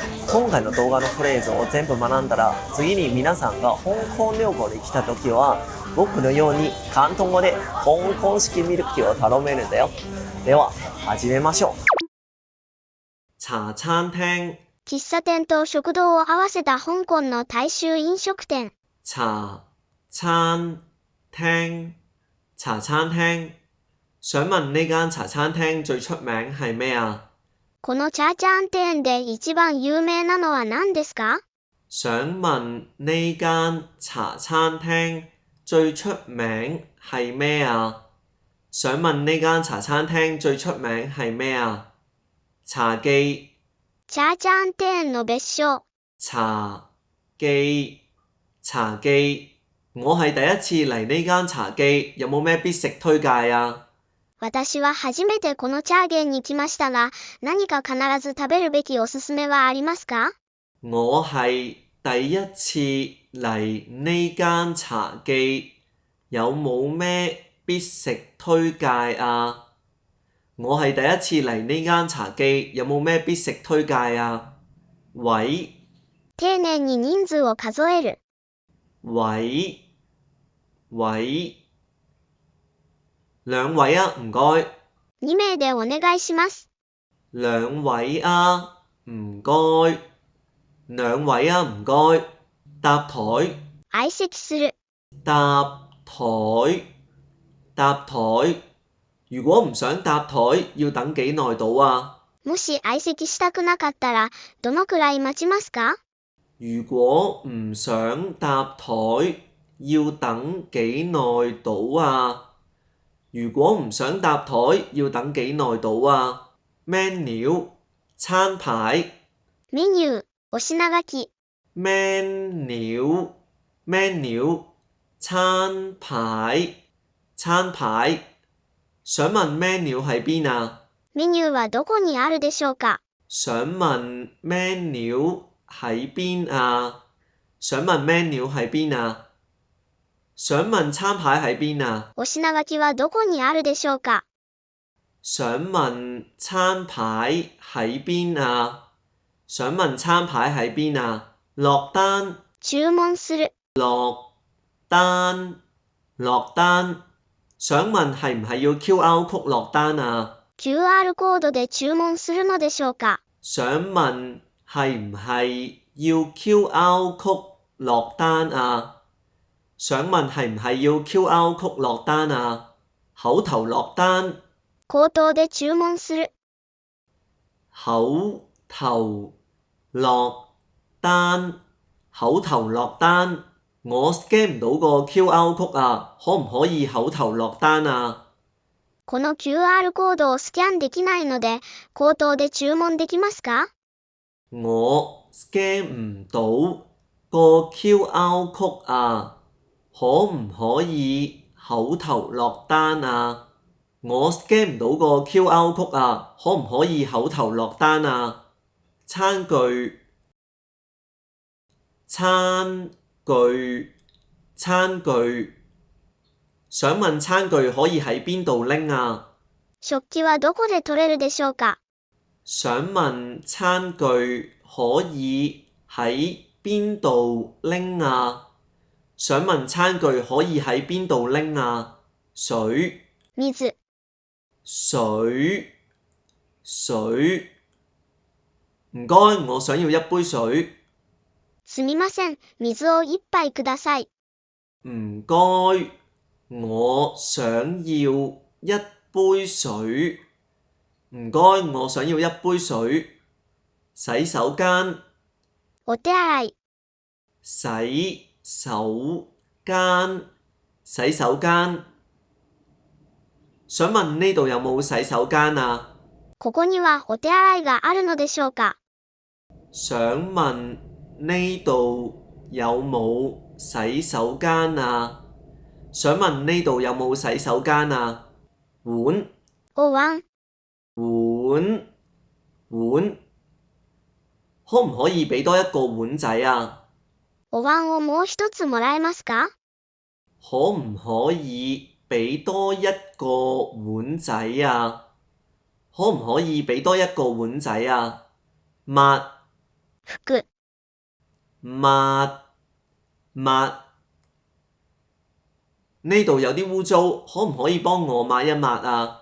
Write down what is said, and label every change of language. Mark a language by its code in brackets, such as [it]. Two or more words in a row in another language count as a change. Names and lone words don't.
[ja] 今回の動画のフレーズを全部学んだら、次に皆さんが香港旅行に来た時は僕のように広東語で香港式ミルクティーを頼めるんだよ。では始めましょう。茶餐厅、喫茶店と食堂を合わせた香港の大衆飲食店。 [yue] 茶餐廳，茶餐廳。想問呢間茶餐廳最出名係咩啊？ [ja] この茶餐店で一番有名なのは何ですか？ [yue] 想問呢間茶餐廳最出名係咩啊？想問呢間茶餐廳最出名係咩啊？茶記， [ja] 茶餐店の別稱。 [yue] 茶記，茶記。我係第一次嚟呢間茶記，有冇咩必食推介啊？ [ja] 私は初めてこの茶店に来ましたが、何か必ず食べるべきおすすめはありますか？ [yue] 我係第一次嚟呢間茶記，有冇咩必食推介啊？我係第一次嚟呢間茶記，有冇咩必食推介啊？喂， [ja] 丁寧に人数を數える。 [yue] 喂，兩位啊，唔該。 [ja] 2名でお願いします。 [yue] 兩位啊，唔該。兩位啊，唔該。搭台， [ja] 相席する。 [yue] 搭台。如果唔想搭台，要等幾耐到啊？ [ja] もし相席したくなかったら、どのくらい待ちますか？ [yue] 如果唔想搭台，要等幾耐到啊？如果唔想搭台，要等幾耐到啊？ menu 餐牌， [ja] メニュー、お品書き。 [yue] menu 餐牌。想問 menu 喺邊啊？ [ja] メニューはどこにあるでしょうか？ [yue] 想問 menu 喺邊啊？想問 menu 喺邊啊？想問餐牌喺邊啊？ [ja] お品書きはどこにあるでしょうか？ [yue] 想問餐牌喺邊啊？想問餐牌喺邊啊？落單， [ja] 注文する。 [yue] 落單。想問係唔係要 [en] QR code [yue] 落單啊？ [ja] QR コードで注文するのでしょうか？ [yue] 想問係唔係要 [en] QR code [yue] 落單啊？想問係唔係要 [en] QR code [yue] 落單啊？口頭落單， [ja] 口頭で注文する。 [yue] 口頭落單，口頭落單。我 scan 唔到個 [en] QR code [yue] 啊，可唔可以口頭落單啊？ [ja] この QR コードをスキャンできないので、口頭で注文できますか？ [yue] 我 scan 唔到個 [en] QR code [yue] 啊，可唔可以口頭落單啊？我 scan 唔到個 [en] QR code [yue] 啊，可唔可以口頭落單啊？餐具，想問餐具可以喺邊度拎啊？ [ja] 食器はどこで取れるでしょうか？ [yue] 想問餐具可以喺邊度拎啊？想問餐具可以喺邊度拎啊？水，唔該，我想要一杯水。 [ja] すみません、水を一杯ください。 [yue] 唔該，我想要一杯水。唔該，我想要一杯水。洗手間， [ja] お手洗い。 [yue] 洗手間。想問呢度有冇洗手間啊？ [ja] ここにはお手洗いがあるのでしょうか？ [yue] 想問呢度有冇洗手間啊？想問呢度有冇洗手間啊？碗 [ja] お椀、 [yue] 碗碗，可唔可以俾多一個碗仔啊？ [ja] お椀をもう一つもらえますか？ [yue] 可唔可以俾多一個碗仔啊？可唔可以俾多一個碗仔啊？抹 [ja] 服、 [yue] 抹抹，呢度有啲污糟，可唔可以幫我抹一抹啊？